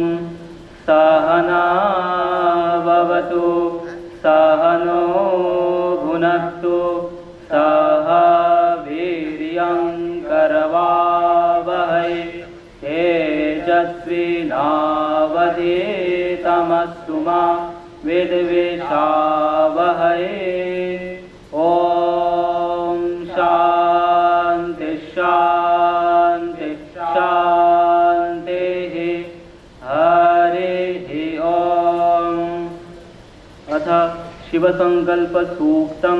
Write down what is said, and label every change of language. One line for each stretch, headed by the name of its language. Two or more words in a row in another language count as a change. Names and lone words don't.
Sanskrit: সহনা ভবতু সহনো ভুনক্তু সহ বীর্যং করবাবহৈ তেজস্বিনাবধীতমস্তু মা বিদ্বিষাবহৈ। ओम शांति शांति शांति। हरि ओम। अथ शिवसंकल्प सूक्तम्।